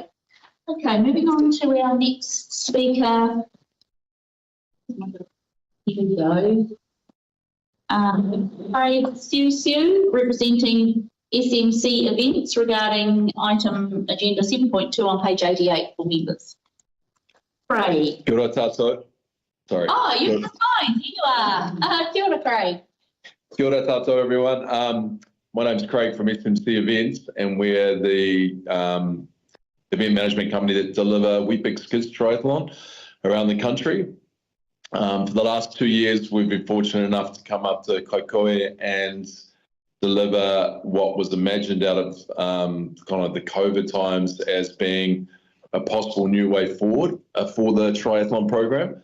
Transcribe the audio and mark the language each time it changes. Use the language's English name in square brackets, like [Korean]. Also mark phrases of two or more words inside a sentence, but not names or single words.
[English] Okay, moving on to our next speaker. Here we go. Craig Siu, representing SMC events regarding item agenda 7.2 on page 88 for members. Craig. [Māori] Kia ora tātou. [English] Sorry. Oh, you're fine. Here you are. [Māori] Kia ora, Craig. Kia ora tātou, [English] everyone. My name's Craig from SMC Events, and we're the event management company that deliver Weet-Bix Kids Triathlon around the country. For the last 2 years, we've been fortunate enough to come up to Kaikohe and deliver what was imagined out of kind of the COVID times as being a possible new way forward for the triathlon program.